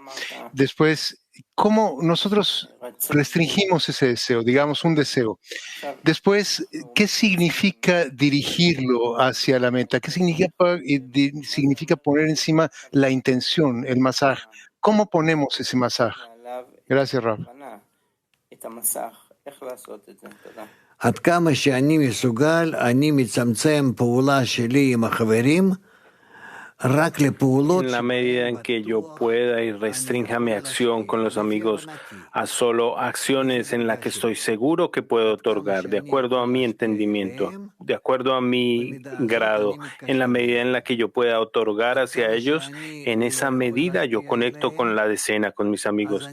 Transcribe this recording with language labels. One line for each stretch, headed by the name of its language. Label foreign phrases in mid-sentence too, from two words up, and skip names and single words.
Spanish: Después, ¿cómo nosotros restringimos ese deseo? Digamos, un deseo. Después, ¿qué significa dirigirlo hacia la meta? ¿Qué significa poner encima la intención, el masaje? ¿Cómo ponemos ese masaje? Gracias, Rab.
Hebrew: עד כמה שאני מסוגל, אני מצמצם פעולה שלי עם החברים רק לפעולות
Spanish: En la medida en que yo pueda y restrinja mi acción con los amigos a solo acciones en las que estoy seguro que puedo otorgar, de acuerdo a mi entendimiento, de acuerdo a mi grado, en la medida en la que yo pueda otorgar hacia ellos, en esa medida yo conecto con la decena, con mis amigos.